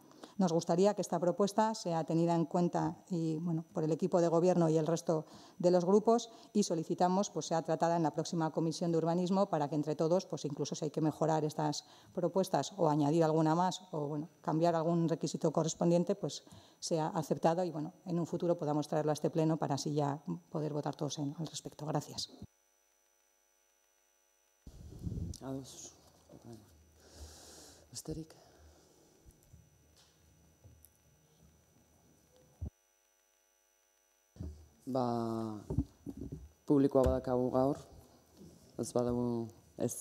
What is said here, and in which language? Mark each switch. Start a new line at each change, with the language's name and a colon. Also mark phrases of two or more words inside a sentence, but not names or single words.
Spanish: Nos gustaría que esta propuesta sea tenida en cuenta por el equipo de Gobierno y el resto de los grupos y solicitamos sea tratada en la próxima Comisión de Urbanismo para que entre todos, incluso si hay que mejorar estas propuestas o añadir alguna más o cambiar algún requisito correspondiente, sea aceptado y en un futuro podamos traerlo a este pleno para así ya poder votar todos al respecto. Gracias.
Basque: Ados. Besterik? Publikoa badakagu gaur, ez badago ez.